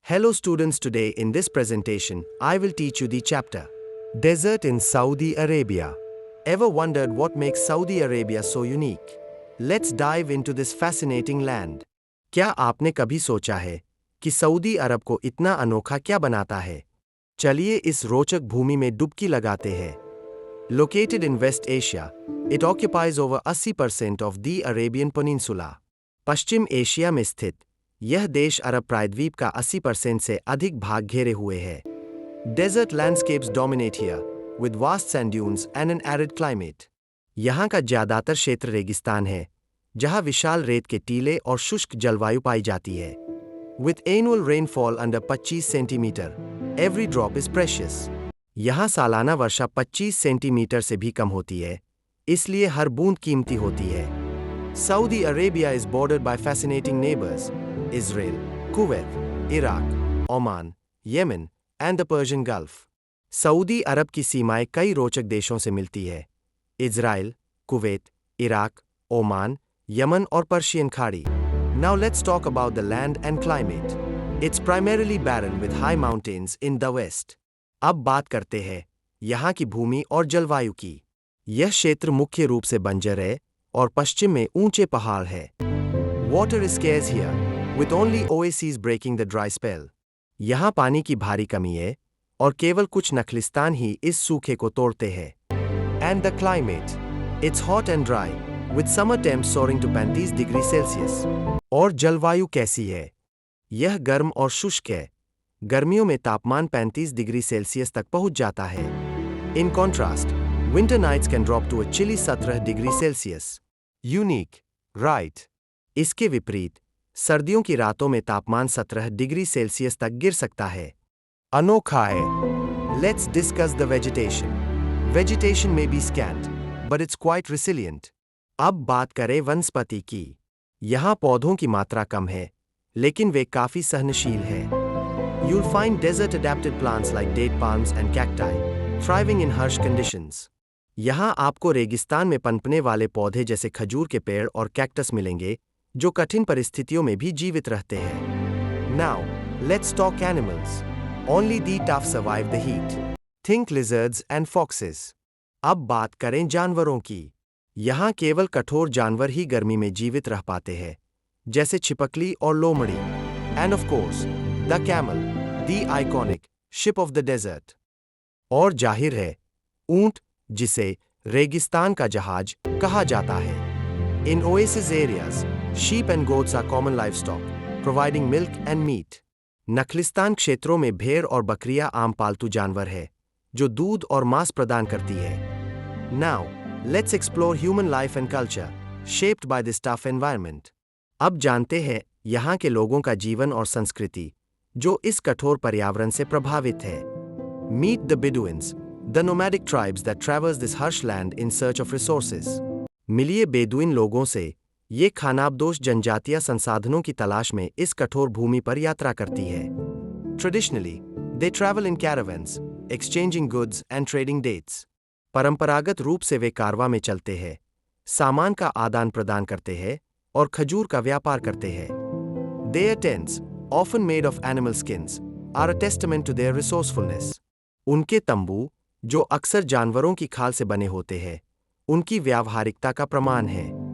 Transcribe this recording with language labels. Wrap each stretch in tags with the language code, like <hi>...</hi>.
<en>Hello students, today in this presentation, I will teach you the chapter Desert in Saudi Arabia. Ever wondered what makes Saudi Arabia so unique? Let's dive into this fascinating land.</en> <hi>क्या आपने कभी सोचा है कि Saudi अरब को इतना अनोखा क्या बनाता है? चलिए इस रोचक भूमि में डुबकी लगाते हैं.</hi> <en>Located in West Asia, it occupies over 80% of the Arabian Peninsula.</en> <hi>Paschim Asia में स्थित यह देश अरब प्रायद्वीप का 80% से अधिक भाग घेरे हुए है.</hi> <en>Desert landscapes dominate here, with vast sand dunes and an arid climate.</en> <hi>यहाँ का ज्यादातर क्षेत्र रेगिस्तान है, जहाँ विशाल रेत के टीले और शुष्क जलवायु पाई जाती है.</hi> <en>With annual rainfall under 25 centimetre, every drop is precious.</en> <hi>यहाँ सालाना वर्षा 25 सेंटीमीटर से भी कम होती है, इसलिए हर बूंद कीमती होती है.</hi> <en>Saudi Arabia is bordered by fascinating neighbors: Israel, Kuwait, Iraq, Oman, Yemen, and the Persian Gulf.</en> <hi>Saudi अरब की सीमाएं कई रोचक देशों से मिलती है: Israel, Kuwait, Iraq, Oman, Yemen और पर्शियन खाड़ी.</hi> <en>Now let's talk about the land and climate. It's primarily barren with high mountains in the west.</en> <hi>अब बात करते हैं यहाँ की भूमि और जलवायु की. यह क्षेत्र मुख्य रूप से बंजर है और पश्चिम में ऊंचे पहाड़ है.</hi> <en>Water is scarce here, with only oases breaking the dry spell.</en> <hi>यहाँ पानी की भारी कमी है और केवल कुछ नखलिस्तान ही इस सूखे को तोड़ते हैं.</hi> <en>And the climate. It's hot and dry, with summer temps soaring to 35 degree Celsius.</en> <hi>और जलवायु कैसी है? यह गर्म और शुष्क है. गर्मियों में तापमान 35 डिग्री सेल्सियस तक पहुंच जाता है.</hi> <en>In contrast, winter nights can drop to a chilly 17 degree Celsius. Unique, right?</en> <hi>इसके विपरीत, सर्दियों की रातों में तापमान 17 डिग्री सेल्सियस तक गिर सकता है. अनोखा है.</hi> <en>Let's discuss the vegetation. Vegetation may be scant, but it's quite resilient.</en> <hi>अब बात करें वनस्पति की. यहाँ पौधों की मात्रा कम है, लेकिन वे काफी सहनशील है.</hi> <en>You'll find desert-adapted plants like date palms and cacti, thriving in harsh conditions.</en> <hi>यहाँ आपको रेगिस्तान में पनपने वाले पौधे जैसे खजूर के पेड़ और कैक्टस मिलेंगे, जो कठिन परिस्थितियों में भी जीवित रहते हैं.</hi> <en>Now, let's talk animals. Only the tough survive the heat. Think lizards and foxes.</en> <hi>अब बात करें जानवरों की. यहाँ केवल कठोर जानवर ही गर्मी में जीवित रह पाते हैं, जैसे छिपकली और लोमड़ी.</hi> <en>And of course, the camel, the iconic ship of the desert.</en> <hi>और जाहिर है, ऊंट, जिसे रेगिस्तान का जहाज कहा जाता है.</hi> <en>In oasis areas, sheep and goats are common livestock, providing milk and meat.</en> <hi>नखलिस्तान क्षेत्रों में भेड़ और बकरियां आम पालतू जानवर है, जो दूध और मांस प्रदान करती है.</hi> <en>Now, let's explore human life and culture, shaped by this tough environment.</en> <hi>अब जानते हैं यहाँ के लोगों का जीवन और संस्कृति, जो इस कठोर पर्यावरण से प्रभावित है.</hi> <en>Meet the Bedouins, the nomadic tribes that traverse this harsh land in search of resources.</en> <hi>मिलिए बेदुइन लोगों से. ये खानाबदोश जनजातियां संसाधनों की तलाश में इस कठोर भूमि पर यात्रा करती है.</hi> <en>Traditionally, they travel in caravans, exchanging goods and trading dates.</en> <hi>परंपरागत रूप से वे कारवां में चलते हैं, सामान का आदान प्रदान करते हैं और खजूर का व्यापार करते हैं.</hi> <en>Their tents, often made of animal skins, are a testament to their resourcefulness.</en> <hi>उनके तंबू, जो अक्सर जानवरों की खाल से बने होते हैं, उनकी व्यावहारिकता का प्रमाण है.</hi>